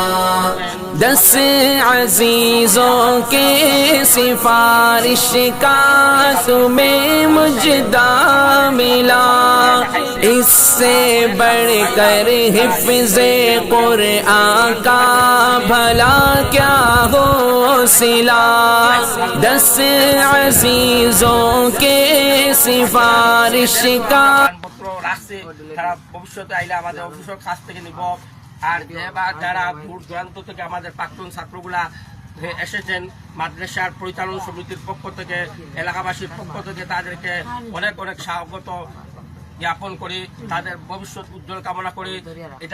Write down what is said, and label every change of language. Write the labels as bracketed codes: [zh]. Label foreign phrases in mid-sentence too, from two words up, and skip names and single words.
[ur] 10 عزیزوں کے سفارش کا تمہیں مجدہ ملا اس سے بڑھ کر حفظ قرآن کا بھلا کیا ہو صلہ 10 عزیزوں کے سفارش کا [bn] রাখছে তারা ভবিষ্যতে আইলে আমাদের অফিসের কাছ থেকে নিব আর যারা দূর দূরান্ত থেকে আমাদের প্রাক্তন ছাত্রগুলা এসেছেন মাদ্রাসার পরিচালন সমিতির পক্ষ থেকে এলাকাবাসীর পক্ষ থেকে তাদেরকে অনেক অনেক স্বাগত জ্ঞাপন করি তাদের ভবিষ্যৎ উজ্জ্বল কামনা করি এটা